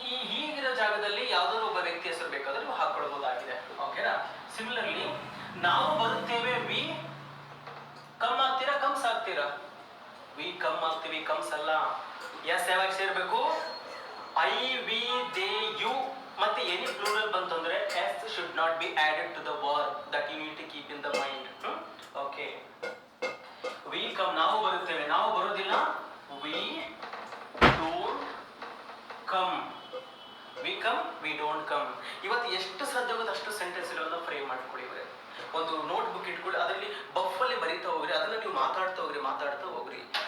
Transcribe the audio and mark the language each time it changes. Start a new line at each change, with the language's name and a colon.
Kannada: ಹೀಗಿರೋ ಜಾಗದಲ್ಲಿ ಯಾವ್ದಾದ್ರು ಒಬ್ಬ ವ್ಯಕ್ತಿ ಹೆಸರು ಬೇಕಾದ್ರೆ ನೀವು ಹಾಕೊಳ್ಬಹುದಾಗಿದೆ. ಓಕೆನಾ? ಸಿಮಿಲರ್ಲಿ ನಾವು ಬರುತ್ತೇವೆ, ವಿ ಕಮ್ ಆಗ್ತೀರಾ, ಕಮ್ಸ್ ಆಗ್ತೀರಾ? ವಿ ಕಮ್ ಆಗ್ತೀವಿ, ಕಮ್ಸ್ ಅಲ್ಲ. ಎಸ್ ಯಾವಾಗ ಸೇರ್ಬೇಕು? ಐ, ವಿ, ದೇ, ಯು ಮತ್ತೆ ಎನಿ ಪ್ಲೂರಲ್ ಬಂತಂದ್ರೆ S
English: should not be added to the verb. That you need to keep in the mind. Okay. We come,
Kannada: ನಾವು ಬರುತ್ತೇವೆ, ನಾವು ಬರೋದಿಲ್ಲ.
English: We don't come. We come, we don't come.
Kannada: ಇವತ್ತು ಎಷ್ಟು ಸಾಧ್ಯ ಆಗುತ್ತೆ ಅಷ್ಟು ಸೆಂಟೆನ್ಸ್ಗಳನ್ನು ಫ್ರೇಮ್ ಮಾಡ್ಕೊಳ್ಳಿ. ಒಂದು ನೋಟ್ ಬುಕ್ ಇಟ್ಕೊಳ್ಳಿ, ಅದರಲ್ಲಿ ಬಫಲ್ಲಿ ಬರೀತಾ ಹೋಗ್ರಿ, ಅದನ್ನ ನೀವು ಮಾತಾಡ್ತಾ ಹೋಗ್ರಿ.